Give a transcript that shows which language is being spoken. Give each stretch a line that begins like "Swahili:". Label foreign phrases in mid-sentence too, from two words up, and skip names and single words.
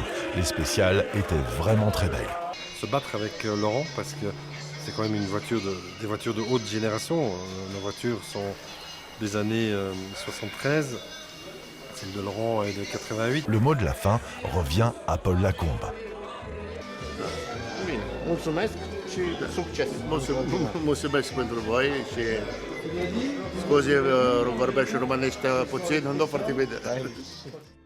French: Les spéciales étaient vraiment très belles. Se battre avec Laurent parce que c'est quand même des voitures de haute génération. Nos voitures sont des années 73, celle de Laurent est de 88. Le mot de la fin revient à Paul Lacombe.
Romanian: Mulțumesc și succes! Mulțumesc pentru voi și scuze, vorbesc românește puțin, nu foarte bine.